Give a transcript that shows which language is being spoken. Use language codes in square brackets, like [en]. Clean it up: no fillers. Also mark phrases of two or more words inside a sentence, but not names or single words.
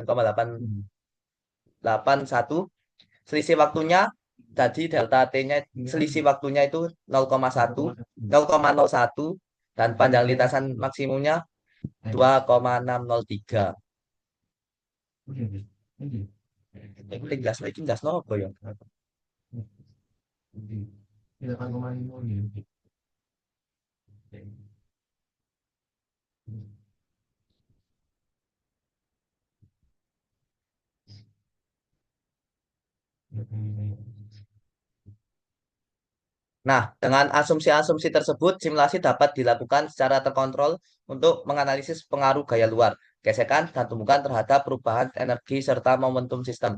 [id] 9,881, selisih waktunya tadi delta T-nya, selisih waktunya itu 0,1, 0,01, dan panjang lintasan maksimumnya 2,603. Ini jelas lagi, jelas nopo ya. Tidak akan kumain [tl] mo yun. [id] Nah, dengan asumsi-asumsi tersebut, simulasi dapat dilakukan secara terkontrol untuk menganalisis pengaruh gaya luar, gesekan, dan tumbukan terhadap perubahan energi serta momentum sistem.